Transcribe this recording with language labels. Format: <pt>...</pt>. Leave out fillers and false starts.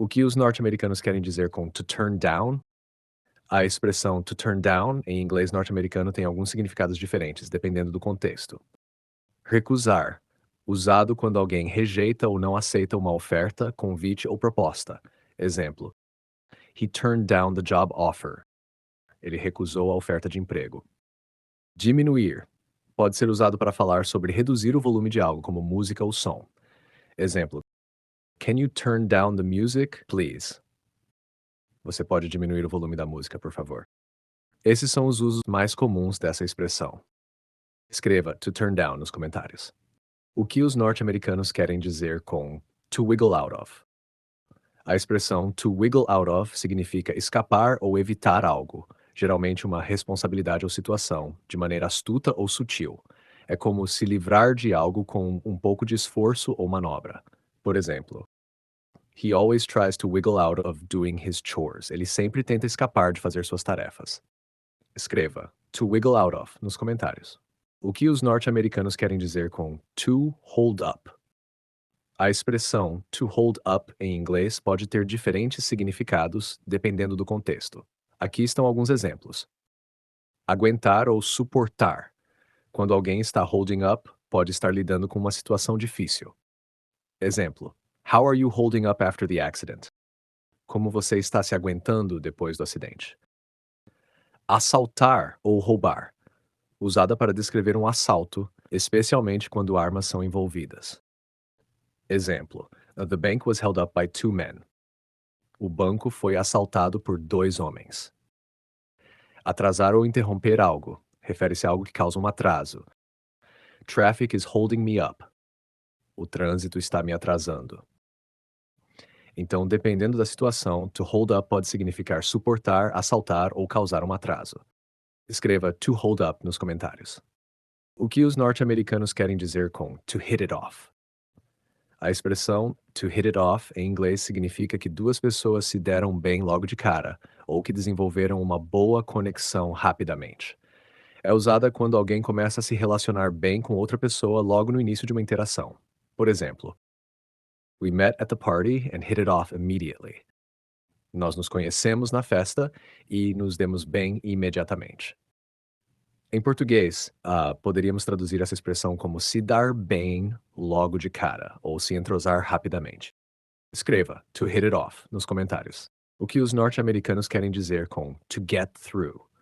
<pt>O que os norte-americanos querem dizer com to turn down? A expressão to turn down, em inglês norte-americano, tem alguns significados diferentes, dependendo do contexto. Recusar, usado quando alguém rejeita ou não aceita uma oferta, convite ou proposta.</pt> <en>Exemplo: He turned down the job offer.</en> <pt>Ele recusou a oferta de emprego. Diminuir, pode ser usado para falar sobre reduzir o volume de algo, como música ou som.</pt> <en>Exemplo: Can you turn down the music, please?</en> <pt>Você pode diminuir o volume da música, por favor. Esses são os usos mais comuns dessa expressão. Escreva to turn down nos comentários. O que os norte-americanos querem dizer com to wiggle out of? A expressão to wiggle out of significa escapar ou evitar algo, geralmente uma responsabilidade ou situação, de maneira astuta ou sutil. É como se livrar de algo com um pouco de esforço ou manobra. Por exemplo,</pt> <en>He always tries to wiggle out of doing his chores.</en> <pt>Ele sempre tenta escapar de fazer suas tarefas. Escreva to wiggle out of nos comentários. O que os norte-americanos querem dizer com to hold up? A expressão to hold up em inglês pode ter diferentes significados dependendo do contexto. Aqui estão alguns exemplos. Aguentar ou suportar. Quando alguém está holding up, pode estar lidando com uma situação difícil.</pt> <en>Exemplo: How are you holding up after the accident?</en> <pt>Como você está se aguentando depois do acidente? Assaltar ou roubar. Usada para descrever um assalto, especialmente quando armas são envolvidas.</pt> <en>Exemplo: The bank was held up by two men.</en> <pt>O banco foi assaltado por dois homens. Atrasar ou interromper algo. Refere-se a algo que causa um atraso.</pt> <en>Traffic is holding me up.</en> <pt>O trânsito está me atrasando. Então, dependendo da situação, to hold up pode significar suportar, assaltar ou causar um atraso. Escreva to hold up nos comentários. O que os norte-americanos querem dizer com to hit it off? A expressão to hit it off em inglês significa que duas pessoas se deram bem logo de cara, ou que desenvolveram uma boa conexão rapidamente. É usada quando alguém começa a se relacionar bem com outra pessoa logo no início de uma interação. Por exemplo,</pt> <en>We met at the party and hit it off immediately.</en> <pt>Nós nos conhecemos na festa e nos demos bem imediatamente. Em português, poderíamos traduzir essa expressão como se dar bem logo de cara, ou se entrosar rapidamente. Escreva to hit it off nos comentários. O que os norte-americanos querem dizer com to get through?</pt>